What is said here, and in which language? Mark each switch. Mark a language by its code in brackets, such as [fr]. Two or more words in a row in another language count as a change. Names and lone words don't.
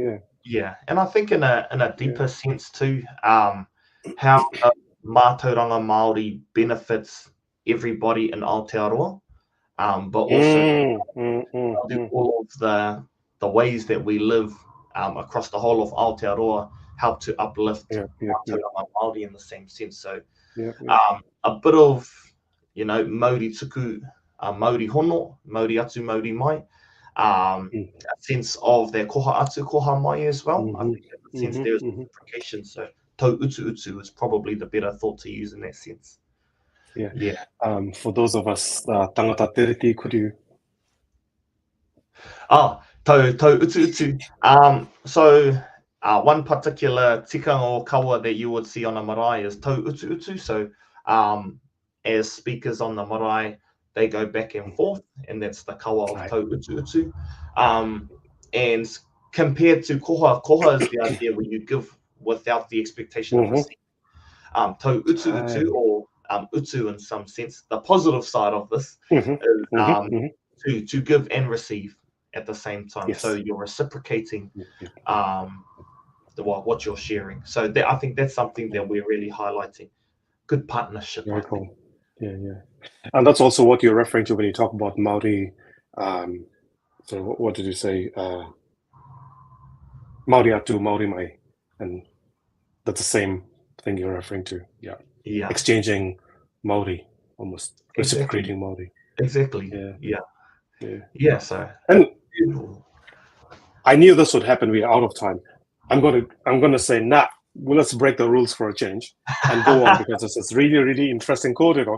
[en] Yeah, and I think in a deeper sense too, how [mi] Mātauranga Māori [en] benefits everybody in Aotearoa, but also all of the ways that we live across the whole of Aotearoa help to uplift [mi] Mātauranga Māori [en] in the same sense. So a bit of, you know, [mi] Mauri tuku, Mauri hono, Mauri atu, Mauri mai, [en] a sense of their [mi] koha atu, koha mai [en] as well. I think in that sense there's implication. So [mi] tau utu utu [en] is probably the better thought to use in that sense. For those of us [mi] tangata tereti, [en] could you? [mi] Tau utu utu. [en] So one particular [mi] tikanga o kawa [en] that you would see on a marae is [mi] tau utu utu. [en] So as speakers on the marae, they go back and forth, and that's the kawa of [mi] tau utu utu. [en] And compared to koha, koha is the idea where you give without the expectation of receiving. [mi] Tau utu utu, [en] or utu in some sense, the positive side of this is to give and receive at the same time. So you're reciprocating what you're sharing. So I think that's something that we're really highlighting. Good partnership. Very cool. And that's also what you're referring to when you talk about Māori. So what did you say? [mi] Māori atu, Māori mai, [en] and that's the same thing you're referring to. Exchanging Māori, almost reciprocating Māori. Exactly. So and I knew this would happen. We're out of time. I'm gonna say, well, let's break the rules for a change and go on, because this is really, really interesting kōrero.